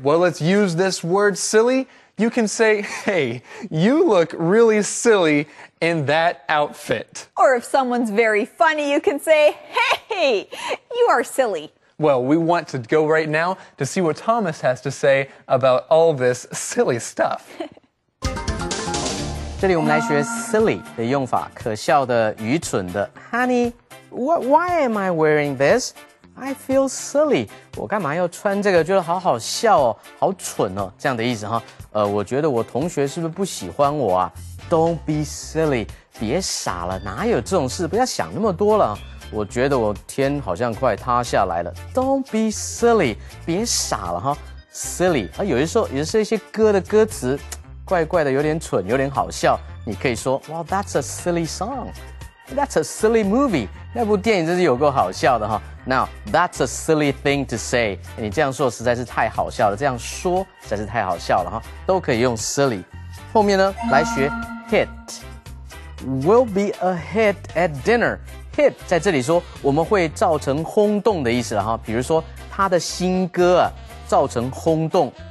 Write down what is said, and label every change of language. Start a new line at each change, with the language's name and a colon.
English: Well, let's use this word silly. You can say, hey, you look really silly in that outfit. Or if someone's very funny, you can say, hey, you are silly. Well, we want to go right now to see what Thomas has to say about all this silly stuff.
Chinese: 这里我们来学 silly 的用法，可笑的、愚蠢的。
English: Honey, why am I wearing this? I feel silly.
Chinese: 我干嘛要穿这个？觉得好好笑哦，好蠢哦，这样的意思哈。我觉得我同学是不是不喜欢我啊 ？
English: Don't be silly.
Chinese: 别傻了，哪有这种事？不要想那么多了。我觉得我天好像快塌下来了。
English: Don't be silly.
Chinese: 别傻了哈。 Silly 啊，有的时候也是一些歌的歌词，怪怪的，有点蠢，有点好笑。你可以说
English: ，Well, that's a silly song. That's a silly movie.
Chinese: 那部电影真是有够好笑的哈。
English: Now, that's a silly thing to say.
Chinese: 你这样说实在是太好笑了，这样说实在是太好笑了哈，都可以用 silly。后面呢，来学 hit.
English: We'll be a hit at dinner.
Chinese: Hit 在这里说我们会造成轰动的意思了哈。比如说他的新歌啊，造成轰动，